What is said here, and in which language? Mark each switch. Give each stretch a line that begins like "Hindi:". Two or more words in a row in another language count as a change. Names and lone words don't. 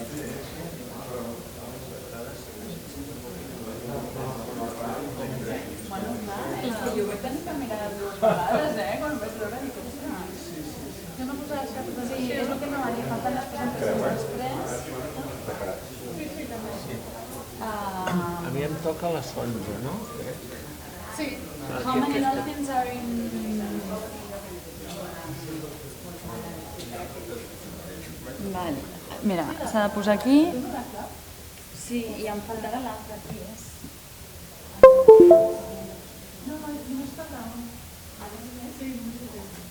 Catalan: Bueno, clar, és que jo ho vaig tenir que mirar dues vegades, quan ho vaig veure, dic, ostres. Jo no posava això, però sí, és el que no va dir, falten les presentacions després. Sí, sí, també. a mi em toca a les 11, no? Sí.
English: How many dolphins are in...
Catalan: Vale. Mira, s'ha de posar aquí. Sí, i em faltarà l'altre aquí. No, no està damunt. Sí, no sé.